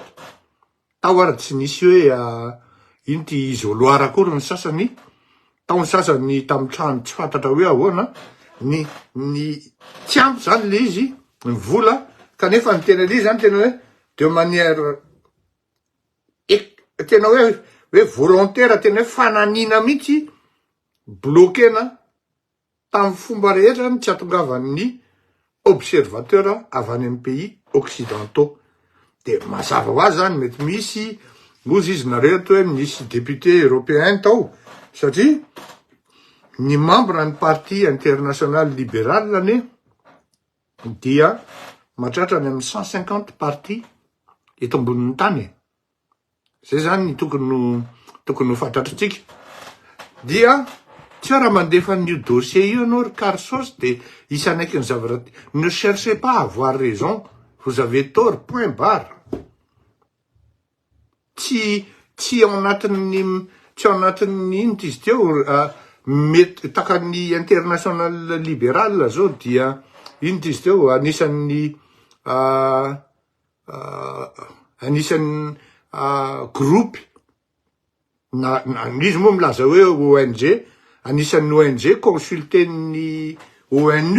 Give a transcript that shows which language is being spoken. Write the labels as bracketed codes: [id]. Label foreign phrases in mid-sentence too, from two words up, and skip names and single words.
[mg] Tao ary tsy nisy hoe ino ty isoloir akory ny sasany, tao ny sasany tamin'ny trano tsy fantatra hoe ahoana, ny tsy ampy zany le izy, ny vola, kanefa ny tena le zany tena hoe [fr] de manière [mg] tena hoe volontaire, tena hoe fananina mihitsy, bloquena tamin'ny fomba rehetra zany tsy atongavan'ny observateur avy any amin'ny [fr] pays occidentaux. [mg] De mazava ho azy zany mety misy ozy izy nareo to hoe misy [fr] député européen [mg] tao, satria ny membre ny [fr] parti international libéral [mg] ane dia mahatratra any amin'ny 150 parti eto ambonin'ny tany. Zay zany tokony ho fantatritsika. Dia tsy raha mandefa n'io dossier io anao ry Carsos de isanaiky ny zavatra. [fr] Ne cherchez pas à avoir raison, vous avez tort, point barre. [mg] Tsy ao anatin'ny ino izy teo mety takan'ny international libéral zao dia ino izy teo anisan'ny groupe na izy moa milaza hoe ONG, anisan'ny ONG consulten'ny ONU,